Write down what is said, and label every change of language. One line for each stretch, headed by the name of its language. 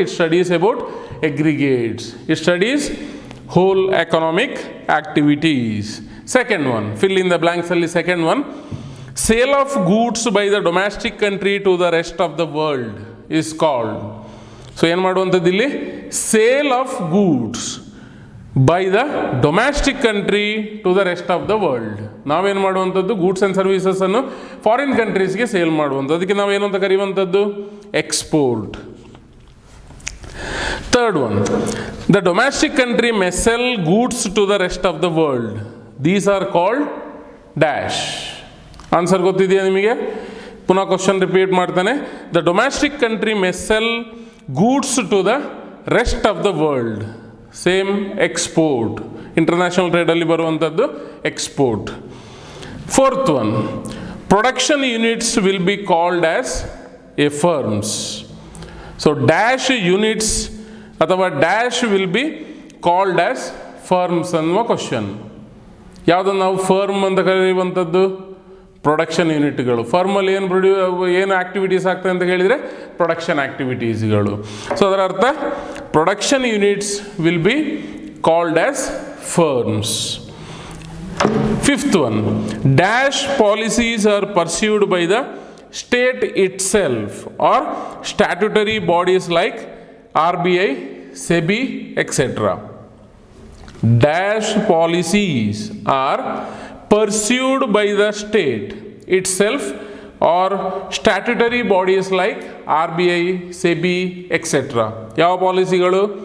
English: It studies about aggregates. It studies whole economic activities. Second one, fill in the blanks ಅಲ್ಲಿ second one, sale of goods by the domestic country to the rest of the world is called.
Kannada: So ಏನು ಮಾಡುವಂಥದ್ದು ಇಲ್ಲಿ?
English: Sale of goods by the domestic country to the rest of the world.
Kannada: ನಾವೇನು ಮಾಡುವಂಥದ್ದು? Goods and ಸರ್ವೀಸಸನ್ನು foreign ಕಂಟ್ರೀಸ್ಗೆ sale ಮಾಡುವಂಥದ್ದು. ಅದಕ್ಕೆ ನಾವೇನು ಅಂತ ಕರೆಯುವಂಥದ್ದು? Export.
English: Third one, the domestic country may sell goods to the rest of the world. These are called dash.
Kannada: Answer ಗೊತ್ತಿದೆಯಾ ನಿಮಗೆ? ಪುನಃ question repeat ಮಾಡ್ತಾನೆ.
English: The domestic country may sell goods to the rest of the world. Same export.
Kannada: International ಟ್ರೇಡಲ್ಲಿ ಬರುವಂಥದ್ದು export.
English: Fourth one, production units will be called as a firms. So dash units ಅಥವಾ dash will be called as firms
Kannada: ಅನ್ನುವ question. ಯಾವುದನ್ನು ನಾವು firm ಅಂತ ಕರೆಯುವಂಥದ್ದು? Production ಯೂನಿಟ್ಗಳು. ಫರ್ಮಲ್ಲಿ ಏನು activities ಆಗ್ತದೆ ಅಂತ ಹೇಳಿದರೆ ಪ್ರೊಡಕ್ಷನ್ ಆ್ಯಕ್ಟಿವಿಟೀಸ್ಗಳು. ಸೊ ಅದರ ಅರ್ಥ
English: Production units will be called as firms. Fifth one, dash policies are pursued by the state itself or statutory bodies like RBI, SEBI, etc. Dash policies are pursued by the state itself or statutory bodies like RBI, SEBI, etc.
Kannada: ಯಾವ ಪಾಲಿಸಿಗಳು?